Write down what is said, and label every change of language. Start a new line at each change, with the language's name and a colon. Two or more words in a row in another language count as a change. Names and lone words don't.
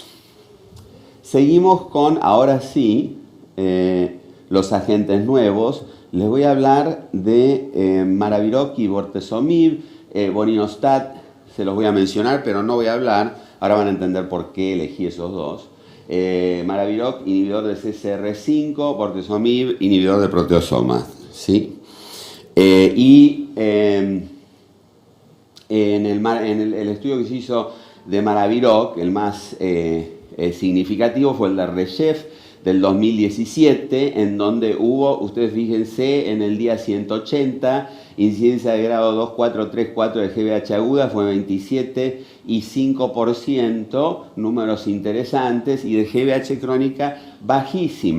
Spanish: Seguimos con, ahora sí, los agentes nuevos. Les voy a hablar de Maraviroc y bortezomib, Boninostat. Se los voy a mencionar, pero no voy a hablar. Ahora van a entender por qué elegí esos dos. Maraviroc, inhibidor de CCR5, bortezomib, inhibidor de proteosomas. ¿Sí? En el estudio que se hizo de Maraviroc, el más significativo fue el de Reshef del 2017, en donde hubo, ustedes fíjense, en el día 180, incidencia de grado 2, 4, 3, 4 de GVH aguda fue 27 y 5%, números interesantes, y de GVH crónica bajísima.